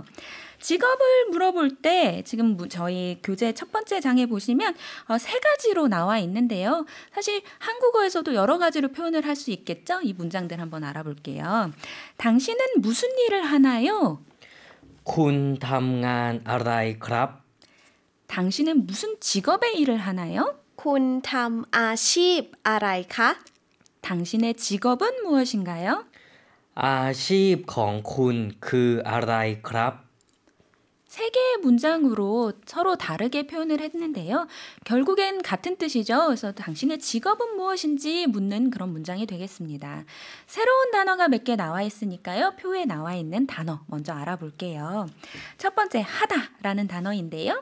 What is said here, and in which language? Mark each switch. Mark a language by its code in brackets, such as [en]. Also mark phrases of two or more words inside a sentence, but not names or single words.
[ko] 직업을 물어볼 때 지금 저희 교재 첫 번째 장에 보시면 3가지로 나와 있는데요. 사실 한국어에서도 여러 가지로 표현을 할 수 있겠죠? 이 문장들 한번 알아볼게요. 당신은 무슨 일을 하나요? [th] คุณทำงานอะไรครับ. [ko] 당신은 무슨 직업의 일을 하나요? [th] คุณทำอาชีพอะไรคะ [ko] 당신의 직업은 무엇인가요? [th] อาชีพของคุณคืออะไรครับ [ko] 3개의 문장으로 서로 다르게 표현을 했는데요. 결국엔 같은 뜻이죠. 그래서 당신의 직업은 무엇인지 묻는 그런 문장이 되겠습니다. 새로운 단어가 몇 개 나와 있으니까요. 표에 나와 있는 단어 먼저 알아볼게요. 첫 번째 하다라는 단어인데요.